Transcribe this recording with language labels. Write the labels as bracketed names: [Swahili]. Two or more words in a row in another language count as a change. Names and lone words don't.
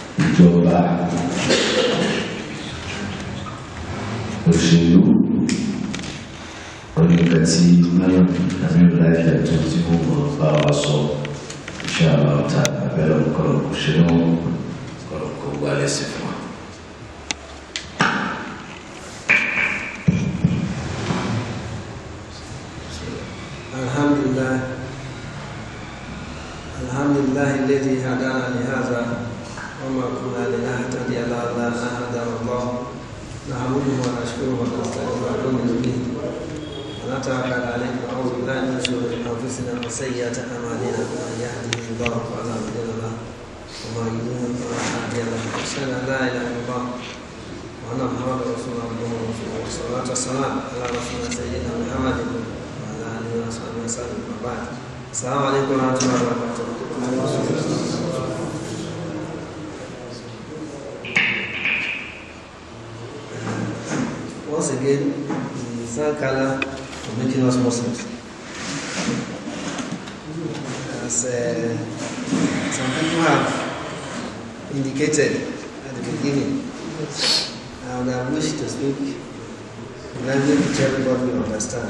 [Yoruba] ìjọba, òṣèlú, oníkà tí Mallam Aminul-Lahi Jatto tí mo mọ̀ bá wa sọ [Arabic] إن شاء الله تعالى [Yoruba] abẹ́rẹ́ ọ̀kọ̀rọ̀ òṣèlú ọ̀kọ̀rọ̀ kò gbà lẹ́sẹ̀ fún wa. [Arabic] الحمد لله الذي هدانا لهذا وما كنا لنهتدي لولا أن هدانا الله نحمده ونشكره و ونستعينه ونؤمن به ونتوكل عليه ونعوذ بالله من شرور أنفسنا وسيئات أعمالنا من يهده الله فلا مضل له ومن يضلل فلا هادي له أشهد أن لا إله إلا الله وأن محمدا رسول الله والصلاة والسلام على رسولنا سيدنا محمد وعلى آله وصحبه وسلم وبعد. السلام عليكم ورحمة الله وبركاته. [English] Once again, we thank Allah for making us Muslims. As some people have indicated at the beginning, I would have wished to speak in language which everybody will understand.